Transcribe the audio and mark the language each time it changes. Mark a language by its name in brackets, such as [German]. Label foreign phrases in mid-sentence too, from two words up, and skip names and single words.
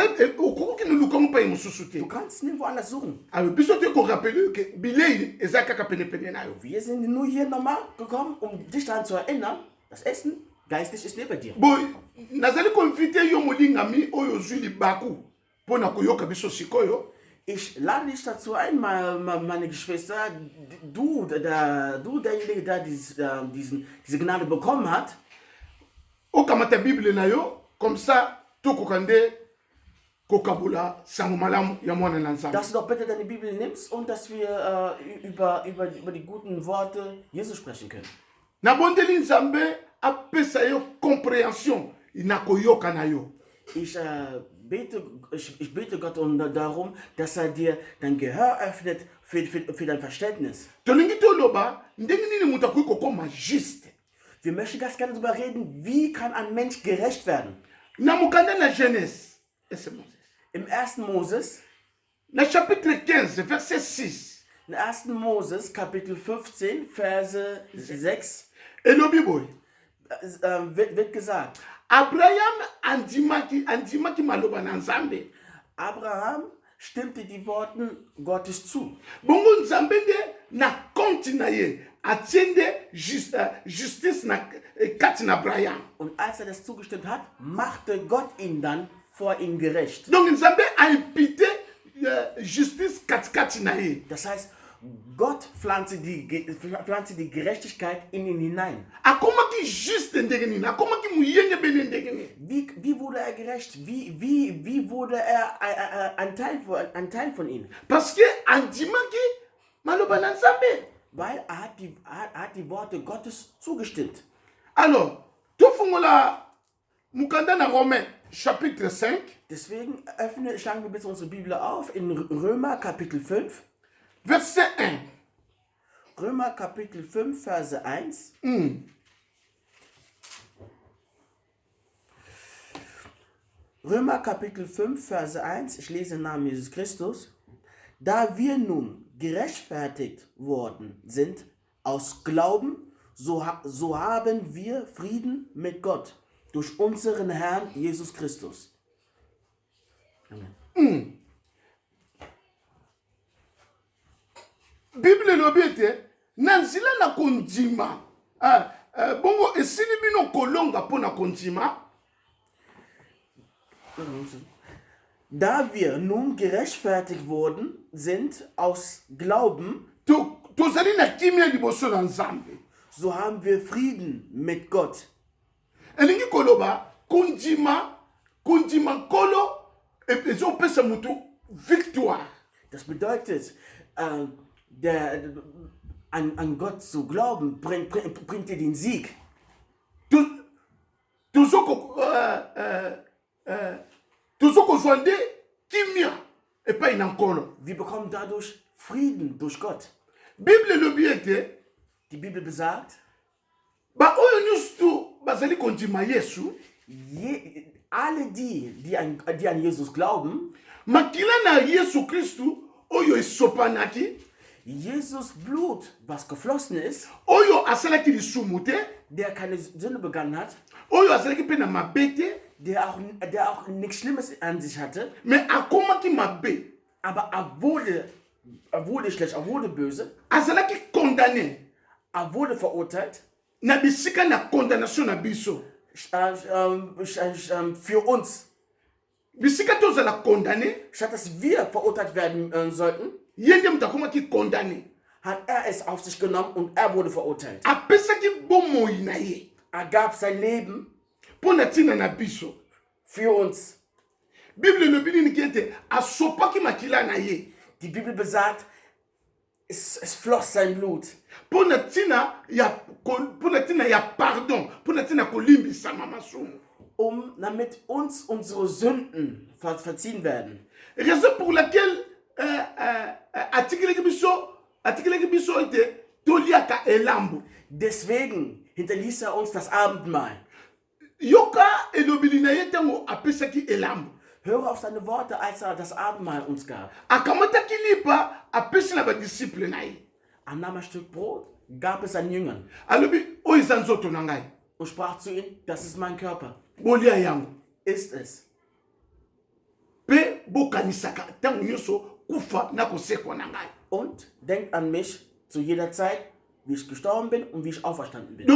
[German] Du kannst nirgendwo anders suchen. Wir sind nur hier nochmal gekommen, um dich daran zu erinnern, das Essen geistlich ist neben dir. Ich lade dich dazu ein, meine Geschwister, du derjenige, der diese Gnade bekommen hat, [Lingala] okamata Bible na yo, [French] comme ça, [Lingala] tokokande kokabula sango malamu ya mwana na Nzambe. [German] Dass du doch bitte deine Bibel nimmst und dass wir über die guten Worte Jesus sprechen können. [Lingala] Na bondeli Nzambe apesa yo compréhension na koyoka na yo. [German] Ich bete Gott darum, dass er dir dein Gehör öffnet für dein Verständnis. Wir möchten ganz gerne darüber reden, wie kann ein Mensch gerecht werden. Im 1. Moses, [French] Chapitre 15, Verset 6. [German] In 1. Moses, Kapitel 15, Verse 6, wird gesagt, Abraham stimmte die Worten Gottes zu. [Lingala] Bongo Nzambe na konti na ye atiende justice na kati na Abraham. [German] Und als er das zugestimmt hat, machte Gott ihn dann vor ihm gerecht. [Lingala] Donc Nzambe [French] a imputé justice [Lingala] kati na ye. [German] Das heißt, Gott pflanzte die Gerechtigkeit in ihn hinein. Wie wurde er gerecht? Wie wurde er ein Teil von ihm? Weil er hat die Worte Gottes zugestimmt. [Lingala] Alors, tofungola mukanda na [French] Romains chapitre [Lingala] 5. [German] Deswegen schlagen wir bitte unsere Bibel auf in Römer Kapitel 5. [French] Verset 1. [German] Römer Kapitel 5, Verse 1. Römer Kapitel 5, Verse 1. Ich lese im Namen Jesus Christus. Da wir nun gerechtfertigt worden sind aus Glauben, so haben wir Frieden mit Gott durch unseren Herrn Jesus Christus. Amen. [Lingala] Bible lobete nanzila na kondima bongo esili bino kolonga mpo na kondima. [German] Da wir nun gerechtfertigt worden sind aus Glauben, [Lingala] tozali na kimia liboso na Nzambe. [German] so haben wir Frieden mit Gott. [Lingala] Elingi koloba kondima nkolo ezopesa mutu victoire. [German] Das bedeutet, an Gott zu glauben, bringt dir den Sieg. [Lingala] Tozokozwa nde kimia epai na nkolo. [German] Wir bekommen dadurch Frieden durch Gott. [Lingala] Bible elobi ete [German] Die Bibel besagt, [Lingala] baoyo nyonso bazali kondima Yesu, [German] alle die an Jesus glauben, [Lingala] makila na Yesu Kristu oyo esopanaki, [German] Jesus Blut, was geflossen ist, [Lingala] oyo asalaki lisumu te, [German] der keine Sünde begangen hat, [Lingala] oyo asalaki mpe na mabe te, [German] der auch nichts Schlimmes an sich hatte, [Lingala] me akomaki mabe, [German] aber er wurde schlecht, er wurde böse, [Lingala] azalaki condamné [German] er wurde verurteilt, [Lingala] na bisika na condamnation na biso. [German] für uns. [Lingala] Bisika tozala condamné, [German] Statt dass wir verurteilt werden sollten, [Lingala] ye nde mutu akomaki condamné. [German] hat er es auf sich genommen und er wurde verurteilt. [Lingala] Apesaki bomoi na ye [German] Er gab sein Leben [Lingala] mpo na ntina na biso. [German] für uns. [Lingala] Bible elobi nini ete asopaki makila na ye [German] Die Bibel besagt, es floss sein Blut, [Lingala] mpo na ntina ya pardon, mpo na ntina kolimbisama masumu. [German] damit uns unsere Sünden verziehen werden. [French] Raison pour laquelle [Lingala] atikilaki biso ete toliaka elambo. [German] Deswegen hinterließ er uns das Abendmahl. [Lingala] Yoka elobeli na ye ntango apesaki elambo. [German] Höre auf seine Worte, als er das Abendmahl uns gab. [Lingala] Akamataki lipa apesi na badisciple na ye. [German] Er nahm ein Stück Brot, gab es seinen Jüngern [Lingala] Alobi oyo eza nzoto na ngai. [German] und sprach zu ihnen, das ist mein Körper. [Lingala] Bolia yango. [German] Ist es. [Lingala] Pe bokanisaka ntango nyonso kufa na kosekwa na ngai. [German] Und denkt an mich zu jeder Zeit, wie ich gestorben bin und wie ich auferstanden bin.